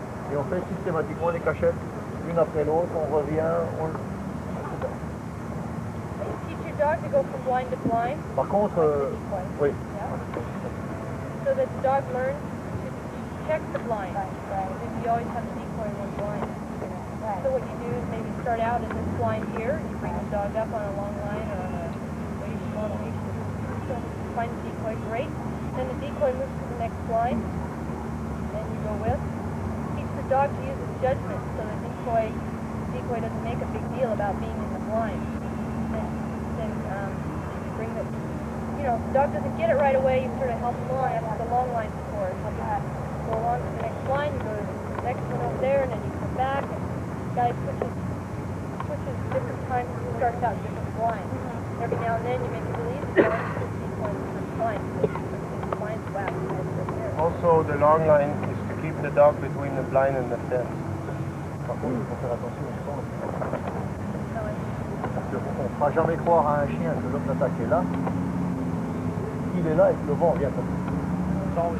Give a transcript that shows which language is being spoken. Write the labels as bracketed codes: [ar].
[fr] Et on fait systématiquement les cachettes, une après l'autre, on revient, etc. [en] Teach your dog to go from blind to blind. [fr] Par contre, oui. [en] Yeah. So that the dog learns to check the blind. Right. You always have a decoy in one blind. Right. So what you do is maybe start out in this blind here, you bring the dog up on a long line or on a leash, long leash. So find the decoy, great. Then the decoy moves to the next blind. Then you go with. Teach the dog to use his judgment so the decoy doesn't make a big deal about being in the blind. Then you bring the, if the dog doesn't get it right away, you sort of help him along after the long line before. Help him go along to the next line, you go to the next one over there, and then you come back. And the guy switches different times, starts out different blinds. Every now and then you make it really easy to put decoy in different blinds. The blinds wax right there. Also, the long line is to keep the dog between the blind and the fence. [fr] Par contre, il faut faire attention au sens. Parce qu'on ne fera jamais croire à un chien que l'homme d'attaque est là, qu'il est là et que le vent vient comme ça. Okay.